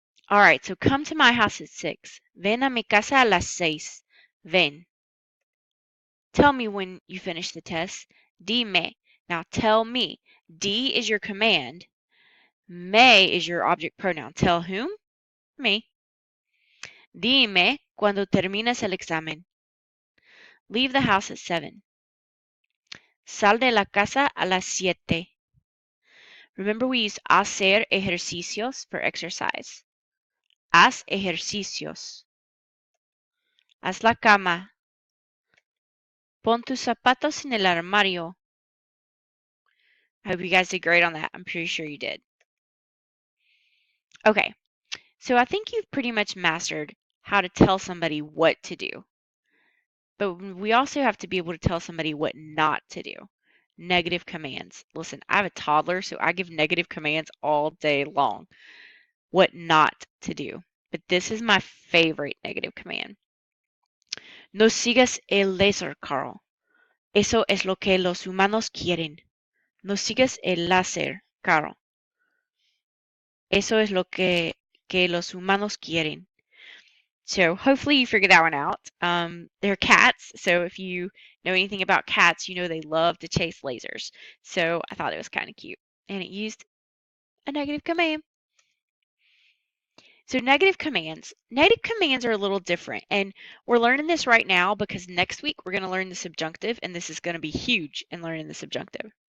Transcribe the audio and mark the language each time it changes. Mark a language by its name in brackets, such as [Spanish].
[English] All right, so come to my house at 6. [Spanish] Ven a mi casa a las 6. Ven. [English] Tell me when you finish the test. [Spanish] Dime. [English] Now tell me. D is your command. Me is your object pronoun. Tell whom? Me. [Spanish] Dime cuando terminas el examen. [English] Leave the house at 7. [Spanish] Sal de la casa a las 7. [English] Remember, we use hacer ejercicios for exercise. [Spanish] Haz ejercicios. Haz la cama. Pon tus zapatos en el armario. [English] I hope you guys did great on that. I'm pretty sure you did. Okay, so I think you've pretty much mastered how to tell somebody what to do. But we also have to be able to tell somebody what not to do. Negative commands. Listen, I have a toddler, so I give negative commands all day long. What not to do. But this is my favorite negative command. [Spanish] No sigas el láser, Carl. Eso es lo que los humanos quieren. No sigas el láser, Carl. Eso es lo que los humanos quieren. [English] So hopefully you figured that one out. They're cats, so if you know anything about cats, you know they love to chase lasers. So I thought it was kind of cute. And it used a negative command. So negative commands are a little different. And we're learning this right now because next week we're going to learn the subjunctive, and this is going to be huge in learning the subjunctive.